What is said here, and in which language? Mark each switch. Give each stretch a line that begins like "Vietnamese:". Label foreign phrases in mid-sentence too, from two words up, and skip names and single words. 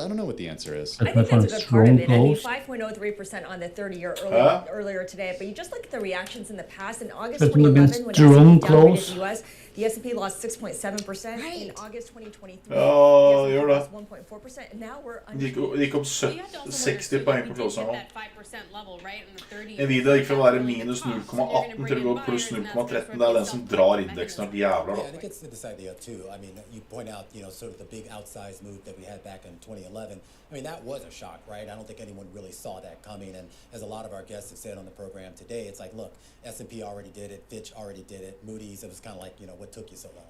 English: I don't know what the answer is. I think that's a good part of it. I mean, 5.03% on the 30-year earlier today, but you just look at the reactions in the past. In August 2011, when S&P downgraded the U.S., The S&P lost 6.7% in August 2023.
Norwegian: Ja, the gjør S&P det.
English: lost 1.4%, and now we're
Norwegian: Det gikk opp 60 poeng på closen nå. Nvidia gikk fra å være minus 0,18 til å gå pluss 0,13. Det er den som drar indeksen av jævla.
English: Yeah, and it gets to this idea too. I mean, you point out, sort of the big outsized move that we had back in 2011. I mean, that was a shock, right? I don't think anyone really saw that coming. And as a lot of our guests have said on the program today, it's like, look, S&P already did it, Fitch already did it, Moody's. It was kind of like, what took you so long?